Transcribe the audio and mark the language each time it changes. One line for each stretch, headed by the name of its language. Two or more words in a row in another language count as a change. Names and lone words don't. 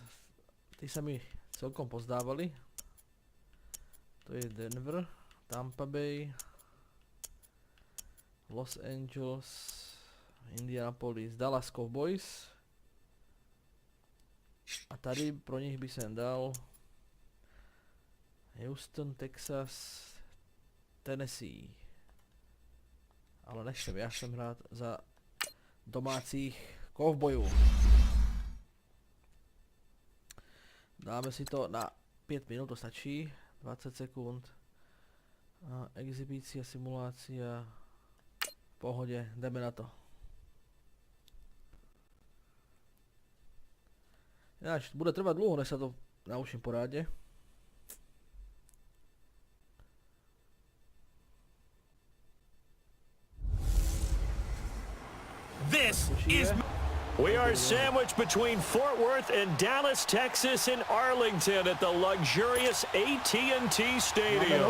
Slovak: Tí sa mi celkom pozdávali. To je Denver, Tampa Bay, Los Angeles, Indianapolis, Dallas Cowboys. A
Czech: tady pro nich
Slovak: by som dal Houston, Texas, Tennessee. Ale nechcem, ja chcem hrať za domácich kovbojů. Dáme si to na 5 minút, to stačí. 20 sekúnd. Exhibícia, simulácia.
Czech: V pohode, jdeme na to.
Slovak: Ináč, bude trvať dlho, než sa to naučím porádne.
English: This is... We are sandwiched between Fort Worth and Dallas, Texas, and Arlington at the luxurious AT&T Stadium.